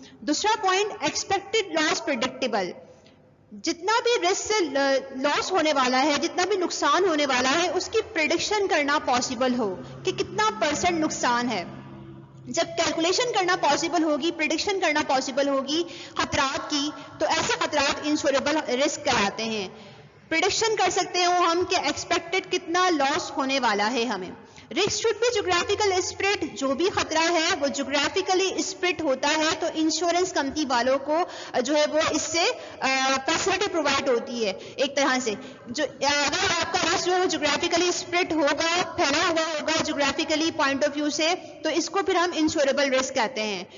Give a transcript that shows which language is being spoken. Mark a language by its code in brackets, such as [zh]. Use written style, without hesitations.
[ur] دوسرا point, expected لاس predictable. جتنا بھی رسک سے لاس ہونے والا ہے, جتنا بھی نقصان ہونے والا ہے, اس کی پریڈکشن کرنا پاسبل ہو کہ کتنا پرسنٹ نقصان ہے. جب کیلکولیشن کرنا پاسبل ہوگی, پریڈکشن کرنا پاسبل ہوگی خطرات کی, تو ایسے خطرات انشوریبل رسک کراتے ہیں. پریڈکشن کر سکتے ہو ہم کہ ایکسپیکٹڈ کتنا لاس ہونے والا ہے ہمیں. [en] Risk should be geographical spirit. [ur] جو بھی خطرہ ہے وہ جغرافیکلی اسپرٹ ہوتا ہے, تو انشورنس کمپنی والوں کو جو ہے وہ اس سے فیسلٹی پرووائڈ ہوتی ہے ایک طرح سے. جو اگر آپ کا رسک جو ہے جغرافیکلی اسپرٹ ہوگا, پھیلا ہوا ہوگا جغرافیکلی پوائنٹ آف ویو سے, تو اس کو پھر ہم انشوریبل رسک کہتے ہیں.